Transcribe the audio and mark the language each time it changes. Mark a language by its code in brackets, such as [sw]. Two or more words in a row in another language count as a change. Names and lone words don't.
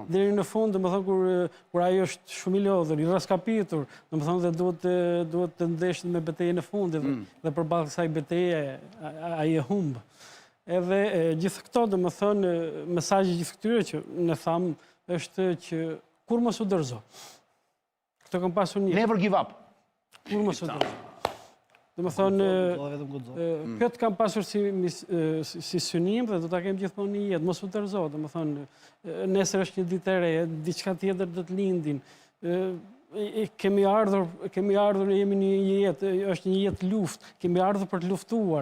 [sq] deri në fund, domethënë kur ai është shumë i lodhur, i raskapitur, domethënë dhe duhet të ndeshët me betejën e fundit dhe përballë kësaj beteje ai e humb. Edhe gjithë këto, domethënë, mesazhi gjithë këtyre që ne tham është që kur mos u dorëzo. Këto kam pasur një. [en] Never give up. [sq] Kur mos u dorëzo. Domethënë, këtë kam pasur si synim dhe do ta kem gjithmonë në jetë, mos u dorëzo, domethënë, nesër është një ditë e re, diçka tjetër do të lindin. Kemi ardhur, jemi në një jetë, është një jetë luftë, kemi ardhur për të luftuar.